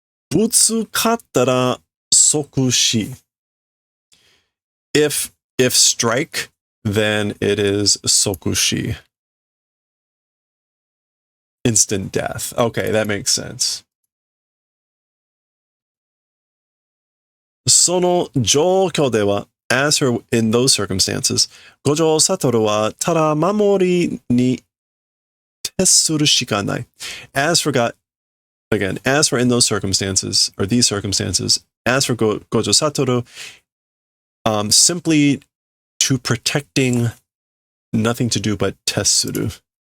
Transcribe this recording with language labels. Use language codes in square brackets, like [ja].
[ja] Butsu kattara sokushi. [en] If strike, then it is sokushi. Instant death. Okay, that makes sense. [ja] その状況では、 [en] as for in those circumstances, [ja] 五条悟はただ守りに徹するしかない。 [en] As for again, as for in those circumstances, or these circumstances, as for Gojo Satoru, simply to protecting, nothing to do but tessuru.